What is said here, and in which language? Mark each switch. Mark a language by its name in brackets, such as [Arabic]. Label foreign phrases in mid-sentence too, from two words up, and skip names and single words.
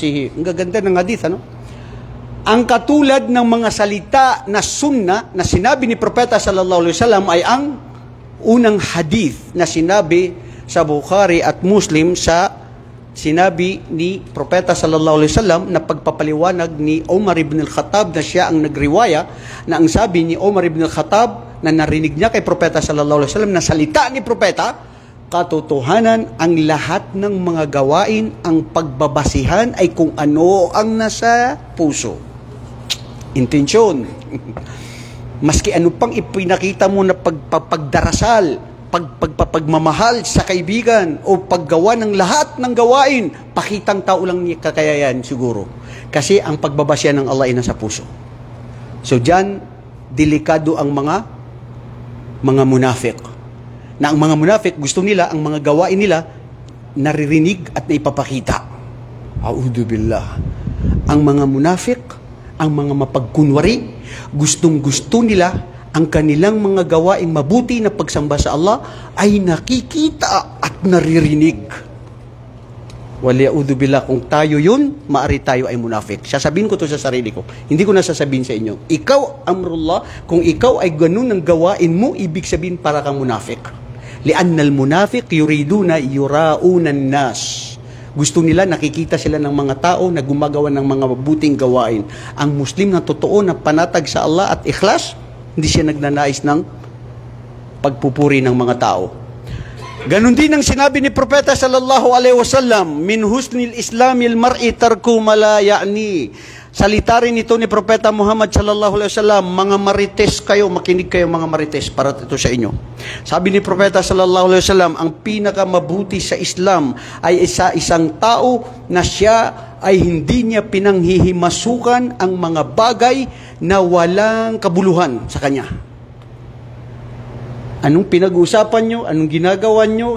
[Filipino] Ang gaganda ng hadith, ano? Ang katulad ng mga salita na sunna na sinabi ni Propeta [Arabic] صلى الله عليه وسلم [Filipino] ay ang unang hadith na sinabi sa Bukhari at Muslim sa sinabi ni Propeta [Arabic] صلى الله عليه وسلم [Filipino] na pagpapaliwanag ni Umar ibn al-Khattab na siya ang nagriwaya na ang sabi ni Umar ibn al-Khattab na narinig niya kay Propeta [Arabic] صلى الله عليه وسلم [Filipino] na salita ni Propeta, katotohanan ang lahat ng mga gawain, ang pagbabasihan ay kung ano ang nasa puso. Intensyon. Maski ano pang ipinakita mo na pagdarasal, pagmamahal sa kaibigan o paggawa ng lahat ng gawain, pakitang tao lang niya kakayayan siguro. Kasi ang pagbabasya ng Allah ay nasa puso. So dyan, delikado ang mga munafik. Na ang mga munafik, gusto nila, ang mga gawain nila, naririnig at naipapakita. [Arabic] أعوذ بالله. [Filipino] Ang mga munafik, ang mga mapagkunwari, gustong-gusto nila ang kanilang mga gawaing mabuti na pagsamba sa Allah ay nakikita at naririnig. [Arabic] والعياذ بالله, [Filipino] kung tayo yun, maari tayo ay munafik. Sasabihin ko to sa sarili ko. Hindi ko na sasabihin sa inyo. Ikaw, amrullah, kung ikaw ay ganun ang gawain mo, ibig sabihin para kang munafik. [Arabic] لأن المنافق يريدون يراءون الناس. [Filipino] Gusto nila, nakikita sila ng mga tao na gumagawa ng mga mabuting gawain. Ang Muslim na totoo na panatag sa Allah at ikhlas, hindi siya nagnanais ng pagpupuri ng mga tao. Ganon din ang sinabi ni Propeta [Arabic] صلى الله عليه وسلم, من حسن إسلام المرء ترك ما لا يعني. [Filipino] Salita rin ito ni Propeta Muhammad [Arabic] صلى الله عليه وسلم, [Filipino] mga marites kayo, makinig kayo mga marites para ito sa inyo. Sabi ni Propeta [Arabic] صلى الله عليه وسلم, [Filipino] ang pinakamabuti sa Islam ay isang tao na siya ay hindi niya pinanghihimasukan ang mga bagay na walang kabuluhan sa kanya. Anong pinag-uusapan nyo? Anong ginagawa nyo?